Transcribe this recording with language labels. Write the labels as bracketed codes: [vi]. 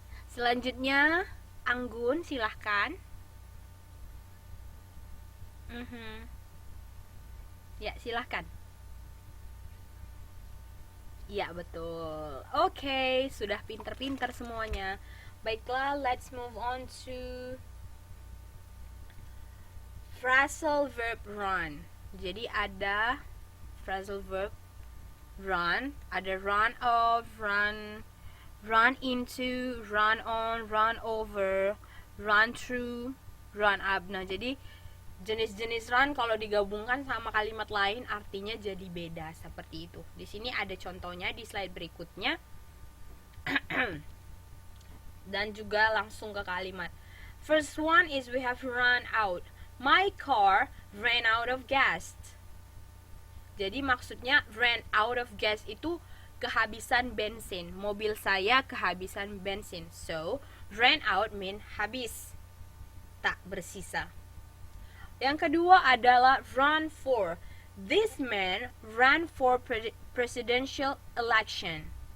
[id] Selanjutnya, Anggun, silahkan. Ya, silahkan. Ya, betul. Oke, sudah pinter-pinter semuanya. Baiklah, [en] let's move on to phrasal verb run. [id] Jadi ada phrasal verb run, ada run off, run into, run on, run over, run through, run up. Nah, jadi jenis-jenis run kalau digabungkan sama kalimat lain artinya jadi beda seperti itu. Di sini ada contohnya di slide berikutnya. Dan juga langsung ke kalimat. [en] First one is we have run out. My car ran out of gas. [id] Jadi maksudnya ran out of gas itu kehabisan bensin. Mobil saya kehabisan bensin. [en] So, ran out mean habis. [id] Tak bersisa. Yang kedua adalah run for. [en] This man ran for presidential election.